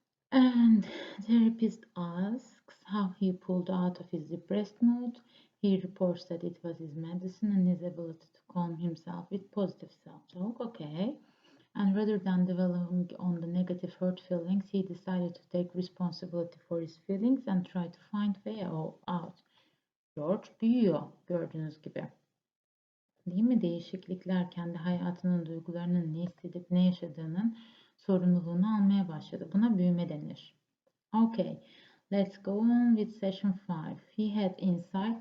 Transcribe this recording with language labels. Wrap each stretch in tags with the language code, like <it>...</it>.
<en>And therapist asks how he pulled out of his depressed mood. He reports that it was his medicine and his ability to calm himself with positive self-talk. Okay. And rather than dwelling on the negative hurt feelings, he decided to take responsibility for his feelings and try to find way out.</en> <tr>George büyüyor gördüğünüz gibi. Değil mi? Değişiklikler kendi hayatının duygularının ne hissedip ne yaşadığının sorumluluğunu almaya başladı. Buna büyüme denir.</tr> <en>Okay, let's go on with session 5.</en>